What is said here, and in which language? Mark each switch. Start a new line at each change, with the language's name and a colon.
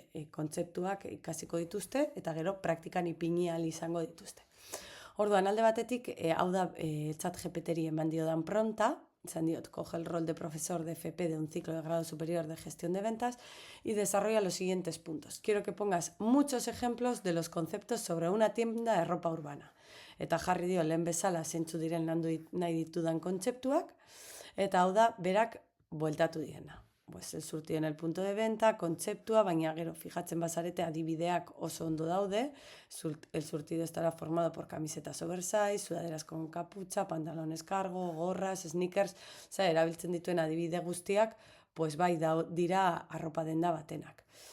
Basque: Kontzeptuak ikasiko dituzte, eta gero praktikan ipini ahal izango dituzte. Orduan, alde batetik, hau da ChatGPTri eman diodan pronta, izan diot,
Spanish: coge el rol de profesor de FP de un ciclo de grado superior de gestión de ventas y desarrolla los siguientes puntos. Quiero que pongas muchos ejemplos de los conceptos sobre una tienda de ropa urbana.
Basque: Eta jarri dio lehen bezala zeintzu diren landu nahi ditudan kontzeptuak, eta hau da berak bueltatu diena.
Spanish: El surtido en el punto de venta,
Basque: kontzeptua, baina gero fijatzen bazarete adibideak oso ondo daude.
Spanish: El surtido estará formado por camisetas oversize, sudaderas con capucha, pantalones cargo, gorras, sneakers,
Basque: erabiltzen dituen adibide guztiak, bai dira arropa denda batenak.